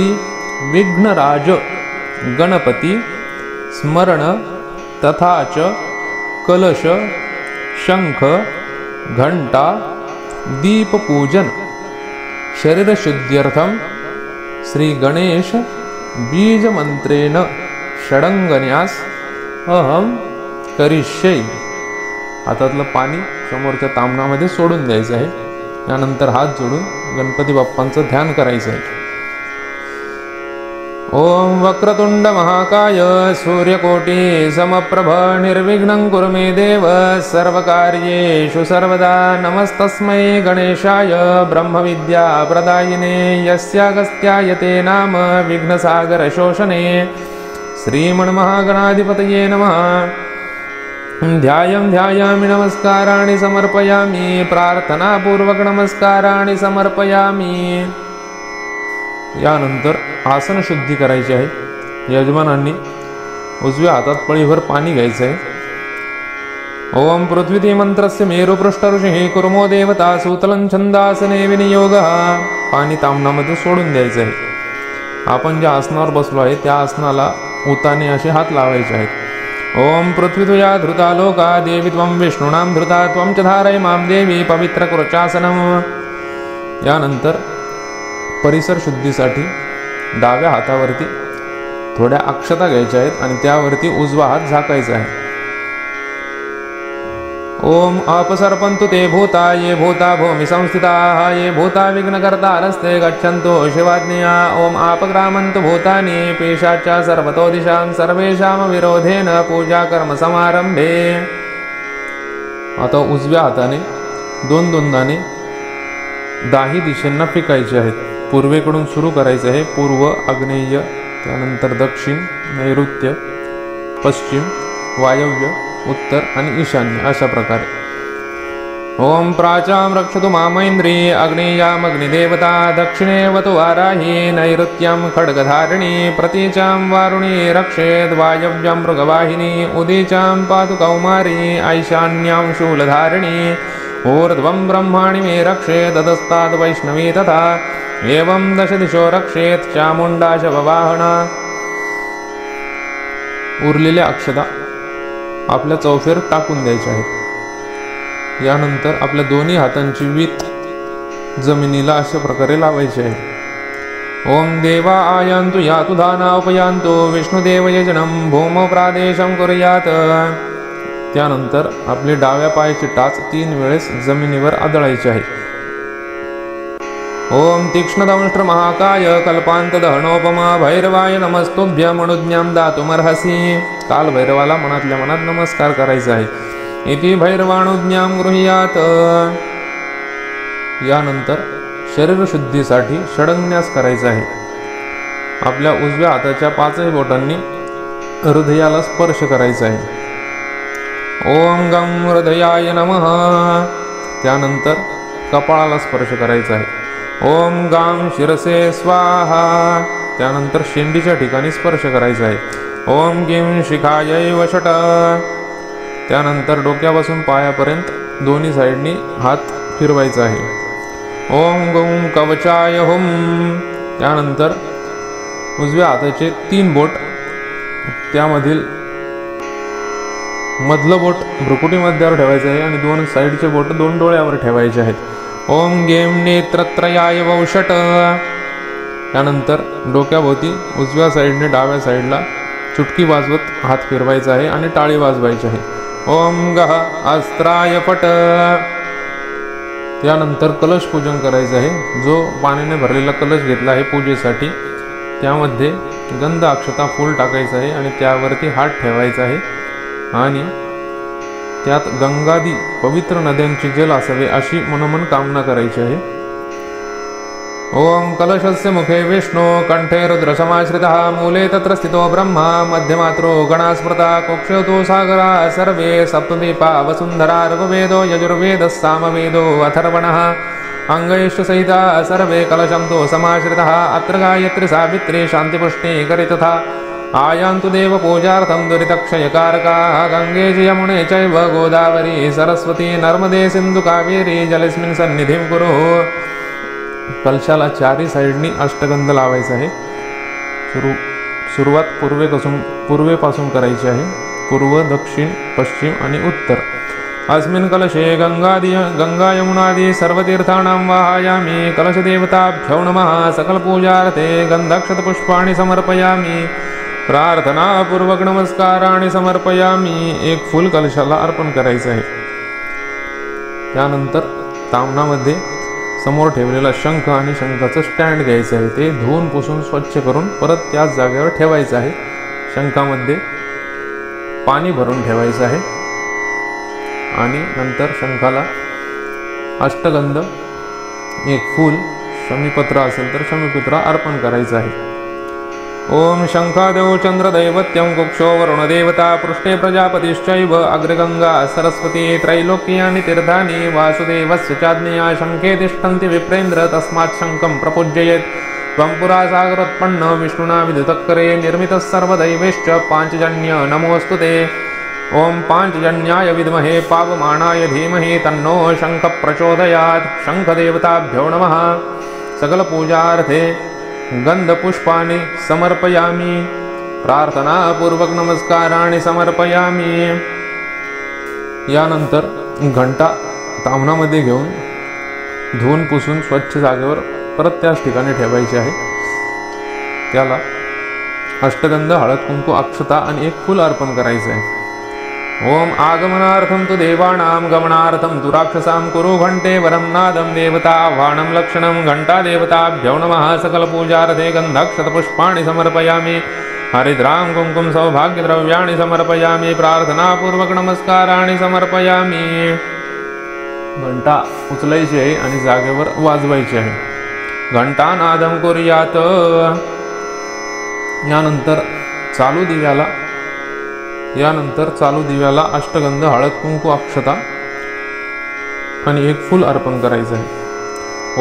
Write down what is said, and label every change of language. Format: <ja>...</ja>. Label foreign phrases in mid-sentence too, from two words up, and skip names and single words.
<sa>विघ्नराज गणपति स्मरण तथा च कलश शंख घंटा दीप पूजन शरीर शुद्ध्यर्थम श्री गणेश बीज मंत्रेण षडंगन्यास अहम करिष्ये।</sa> <mr>हातातलं पाणी समोरच्या ताम्हणामध्ये सोडून द्यायचं आहे। यानंतर हात जोडून गणपती बाप्पांचं ध्यान करायचं आहे।</mr> <sa>ओम वक्रतुंड महाकाय सूर्यकोटि समप्रभ निर्विघ्नं कुरु मे देव सर्वकार्येषु सर्वदा नमस्तस्मै गणेशाय ब्रह्मविद्या प्रदायिने यस्यागस्त्यायते नाम विघ्नसागर शोषणे श्रीमन्महागणाधिपतये नमः। ध्यायामि नमस्काराणि समर्पयामि प्रार्थनापूर्वक नमस्काराणि समर्पयामि।</sa> <mr>यानंतर आसन शुद्धी करायची आहे। यजमानांनी उजव्या हातात पळीभर पाणी घ्यायचं आहे।</mr> <sa>ओम पृथ्वी मंत्रस्य मेरुपृष्ठ ऋषी कुर्मो देवता सूतलं छंदासने विनियोगः।</sa> <mr>पाणी ताम्हणामध्ये सोडून द्यायचं आहे। आपण ज्या आसनावर बसलो आहे त्या आसनाला उताने असे हात लावायचे आहेत।</mr> <sa>ओम पृथ्वी त्वया धृता लोका देवी त्वं विष्णूनां धृता त्वं च धारय मां देवी पवित्र कुरुचासनम्।</sa> <mr>यानंतर परिसर शुद्धीसाठी डाव्या हातावरती थोड्या अक्षता घ्यायच्या आहेत आणि त्यावरती उजवा हात झाकायचा आहे।</mr> <sa>ओम अपसर्पन्तु ते भूता ये भूता भूमि संस्थिताः ये भूता विघ्नकर्तारस्ते गच्छन्तु शिवाज्ञया। ओम आपग्रामन्तु भूतानि पेशाच्च सर्वतो दिशां सर्वेषां विरोधेन पूजा कर्म समारंभे।</sa> <mr>आता उजव्या हाताने दोन दोन दाणे दाही दिशेंना फेकायचे आहेत। पूर्वेकडून सुरू करायचं आहे। पूर्व आग्नेय त्यानंतर दक्षिण नैऋत्य पश्चिम वायव्य उत्तर आणि ईशान्य अशा प्रकारे।</mr> <sa>ओम प्राचां रक्षतु मामैन्द्री आग्नेयाम् अग्निदेवता दक्षिणे वतु वाराही नैऋत्यं खड्गधारिणी प्रतीचां वारुणी रक्षेद् वायव्यां मृगवाहिनी उदीचां पातु कौमारी ऐशान्यां शूलधारिणी ऊर्ध्वं ब्रह्माणि मे रक्षेत् ततस्ताद् वैष्णवी तथा एवं दश दिशो रक्षेत् चामुण्डा शववाहना।</sa> <mr>उरलेल्या अक्षता आपल्या चौफेर टाकून द्यायच्या आहेत। यानंतर आपल्या दोन्ही हातांची वीत जमिनीला अशा प्रकारे लावायची आहे।</mr> <sa>ओम देवा आयान्तु यातु दाना उपयान्तु विष्णुदेव यजनं भूमौ प्रादेशं कुर्यात्।</sa> <mr>त्यानंतर आपली डाव्या पायाची टाच 3 वेळेस जमिनीवर आदळायची आहे।</mr> <sa>ओम तीक्ष्णदंष्ट्र महाकाय कल्पांत दहनोपमा भैरवाय नमस्तुभ्यं अनुज्ञां दातुमर्हसि।</sa> <mr>काल भैरवाला मनातल्या मनात नमस्कार करायचा आहे।</mr> <sa>इति भैरवानुज्ञां गृह्यात।</sa> <mr>यानंतर शरीर शुद्धीसाठी षडंगन्यास करायचा आहे। आपल्या उजव्या हाताच्या 5ही बोटांनी हृदयाला स्पर्श करायचा आहे।</mr> <sa>ओम गं हृदयाय नमः।</sa> <mr>त्यानंतर कपाळाला स्पर्श करायचा आहे।</mr> <sa>ओम गां शिरसे स्वाहा।</sa> <mr>त्यानंतर शेंडीच्या ठिकाणी स्पर्श करायचा आहे।</mr> <sa>ओम गिं शिखायै वषट।</sa> <mr>त्यानंतर डोक्यापासून पायापर्यंत दोन्ही साइडनी हात फिरवायचा आहे।</mr> <sa>ओम गं कवचाय हुम।</sa> <mr>त्यानंतर उजव्या हाताचे 3 बोट त्यामधील मधलं बोट भ्रुकुटीमध्यावर ठेवायचं आहे आणि 2 साइडचे बोट 2 डोळ्यावर ठेवायचे आहेत।</mr> <sa>ओम गेम नेत्रत्रयाय वौषट।</sa> <mr>त्यानंतर डोक्याभोवती उजव्या साईडने डाव्या साईडला चुटकी वाजवत हात फिरवायचा आहे आणि टाळी वाजवायची आहे.</mr> <sa>ओम गह अस्त्राय फट.</sa> <mr>त्यानंतर कलश पूजन करायचं आहे. जो पाण्याने भरलेला कलश घेतला आहे पूजेसाठी त्यामध्ये गंध अक्षता फूल टाकायचं आहे आणि त्यावरती हात ठेवायचा आहे आणि त्यात गंगादी पवित्र नद्यांचे जल असावे अशी मनोमन कामना करायची आहे.</mr> <sa>ओम कलशस्य मुखे विष्णु कंठे रुद्र समाश्रितः मूले तत्र स्थितो ब्रह्मा मध्यमात्रो गणास्मृता कोक्षतो सागरा सर्वे सप्तदीपा वसुंधरा ऋग्वेदो यजुर्वेदः सामवेदो अथर्वणः अंगैश्च सहिता सर्वे कलशंतो समाश्रितः अत्र गायत्री सावित्री शांतिपुष्टि करि तथा आयान्तु देव पूजार्थं दुरितक्षयकारकाः गंगे च यमुने चैव गोदावरी सरस्वती नर्मदे सिंधु कावेरी जलेस्मिन् सन्निधिं कुरु.</sa> <mr>कलशाला चारी साईडनी अष्टगंध लावायचा आहे. सुरुवात पूर्वेपासून करायची आहे. पूर्व, दक्षिण, पश्चिम आणि उत्तर.</mr> <sa>अस्मिन् कलशे गंगा यमुनादि सर्वतीर्थानां वाहयामि. कलशदेवताभ्यो नमः. सकलपूजार्थे गंधाक्षतपुष्पाणि समर्पयामि. प्रार्थनापूर्वक नमस्काराणि समर्पयामि.</sa> <mr>एक फूल कलशाला अर्पण करायचं आहे. त्यानंतर ताम्हणामध्ये समोर ठेवलेला शंख आणि शंखाचं स्टँड घ्यायचं आहे. ते धुवून पुसून स्वच्छ करून परत त्याच जागेवर ठेवायचं आहे. शंखामध्ये पाणी भरून ठेवायचं आहे आणि नंतर शंखाला अष्टगंध, एक फूल, शमीपत्र असेल तर शमीपत्र अर्पण करायचं आहे.</mr> <sa>ओम शंखादेव चंद्रदैवत्यं कुक्षो वरुणदेवता पृष्ठे प्रजापतिश्चैव अग्रगंगा सरस्वती त्रैलोक्यानि तीर्थानि वासुदेवस्य चाज्ञया शंखे तिष्ठन्ति विप्रेन्द्र तस्मात् शंखं प्रपूजयेत्. त्वं पुरा सागरोत्पन्न विष्णुना विदुतकरे निर्मितः सर्वदैवेश्च पांचजन्य नमोऽस्तु ते. ओम पांचजन्याय विद्महे पावमानाय धीमहि तन्नो शंख प्रचोदयात्. शंखदेवताभ्यो नमः. सकलपूजार्थे गंधपुष्पाणि समर्पयामि. प्रार्थनापूर्वक नमस्काराणि समर्पयामि.</sa> <mr>यानंतर घंटा ताम्हणामध्ये घेऊन धुवून पुसून स्वच्छ जागेवर परत त्याच ठिकाणी ठेवायची आहे. त्याला अष्टगंध, हळद, कुंकू, अक्षता आणि एक फूल अर्पण करायचं आहे.</mr> <sa>ओम आगमनार्थं तु देवानां गमनार्थं तु राक्षसां कुरु घंटे वरं नादं देवता वाणं लक्षणं घंटा देवताभ्यो नमः. सकलपूजार्थे गन्धाक्षतपुष्पाणि समर्पयामि. हरिद्रां कुंकुम सौभाग्यद्रव्याणि समर्पयामि. प्रार्थनापूर्वक नमस्काराणि समर्पयामि.</sa> <mr>घंटा उचलायची आहे आणि जागेवर वाजवायची आहे.</mr> <sa>घंटानादं कुर्यात.</sa> <mr>यानंतर चालू दिव्याला अष्टगंध, हळद, कुंकू, अक्षता आणि एक फूल अर्पण करायचं आहे.</mr>